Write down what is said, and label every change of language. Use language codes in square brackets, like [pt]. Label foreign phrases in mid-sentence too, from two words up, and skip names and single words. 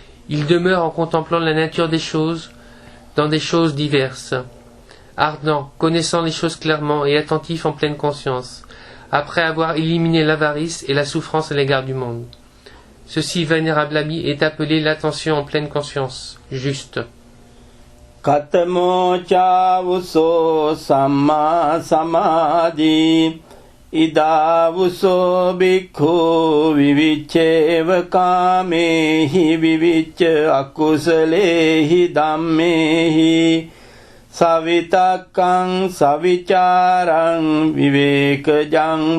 [fr] Il demeure en contemplant la nature des choses, dans des choses diverses. Ardent, connaissant les choses clairement et attentif en pleine conscience, après avoir éliminé l'avarice et la souffrance à l'égard du monde. Ceci, vénérable ami, est appelé l'attention en pleine conscience, juste. [pi] Katamo chavuso samma samadhi idavuso bhikkhu vivicceva kamehi vivicca akusalehi dhammehi savitakkang savicarang vivekajang